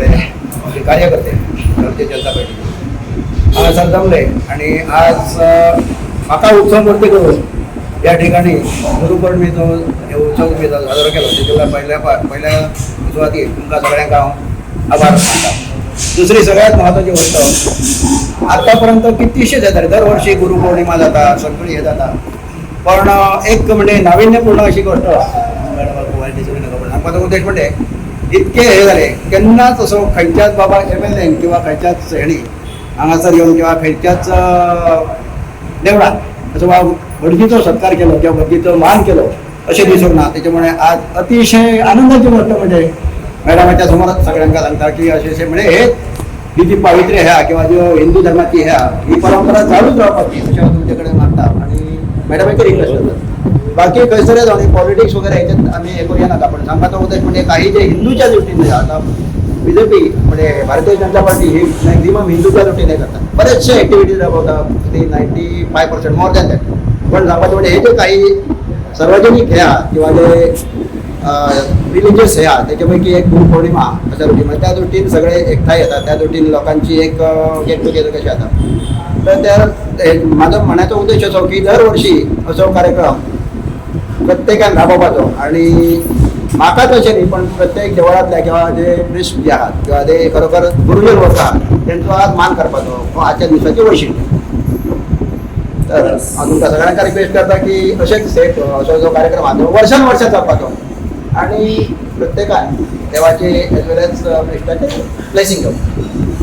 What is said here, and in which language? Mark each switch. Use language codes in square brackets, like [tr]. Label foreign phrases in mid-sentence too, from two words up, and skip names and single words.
[kok] आमचे कार्यकर्ते भारतीय जनता पार्टी आज जमले आणि आज म्हाका उत्सव मूर्ती करून या ठिकाणी गुरुपौर्णिमेचो उत्सव मी साजरो केलो तेच्या पहिल्या सुरवातीक तुमकां सगळ्यांक हांव आभार मानता. [mr] दुसरी सगळ्यात महत्वाची गोष्ट आतापर्यंत कितीशे जाता दरवर्षी गुरुपौर्णिमा जाता सगळी हे जाता पण एक म्हणजे नाविन्यपूर्ण अशी गोष्ट सांगपाचो उद्देश म्हणजे इतके हे झाले केन्नाच असो खंयच्याच बाबा MLA किंवा खंयच्याच हेणी हांगासर येवन किंवा खंयच्याच देवळात असो भटजीचो सत्कार केलो किंवा भटजीचो मान केलो अशें दिसूंक ना. त्याच्यामुळे आज अतिशय आनंदाची गोष्ट म्हणजे मॅडमाच्या समोरच सगळ्यांका सांगता की अशें म्हणजे हे ही जी पावित्र्य ह्या किंवा जो हिंदू धर्माची ह्या ही परंपरा चालूच रावपाची अशें [kok] हांव तुमचे कडेन मागता. [mr] आणि मॅडम रिक्वेस्ट करतात बाकी खंयसर जावन पॉलिटिक्स वगैरे ह्याच्यात आम्ही हे करूया नाका पण सांगपाचो उद्देश म्हणजे काही जे हिंदूच्या दृष्टीने आता BJP म्हणजे भारतीय जनता पार्टी ही मॅक्झिमम हिंदूच्या दृष्टीने करतात बरेचशे ऍक्टिव्हिटीज राबवतात ते 95% [en] more than that. [mr] पण सांगपाचें म्हणजे हे जे काही सार्वजनिक ह्या किंवा जे रिलिजियस ह्या त्याच्यापैकी एक गुरुपौर्णिमा अशा दृष्टीने त्या दृष्टीने सगळे एकठांय येतात त्या दृष्टीने लोकांची एक [en] get together [mr] कशी जाता. तर त्या माझा म्हणायचा उद्देश असो की दरवर्षी असो कार्यक्रम प्रत्येकान राबोवपाचो आणि म्हाका तशें न्ही पण प्रत्येक देवळांतल्या किंवा जे प्रिस्ट जे आहात किंवा ते खरोखर गुरुजन वर्ग आहात तेंचो आज मान करपाचो हो आजच्या दिसाची वैशिष्ट्य. [kok] तर हांव तुमकां सगळ्यांका रिक्वेस्ट करता की अशेंच सेट असो जो कार्यक्रम आहा तो वर्सान वर्ष जावपाचो आणि प्रत्येकान देवाचे [en] as well as [kok] प्रिस्टाचे ब्लेसिंग घेवप.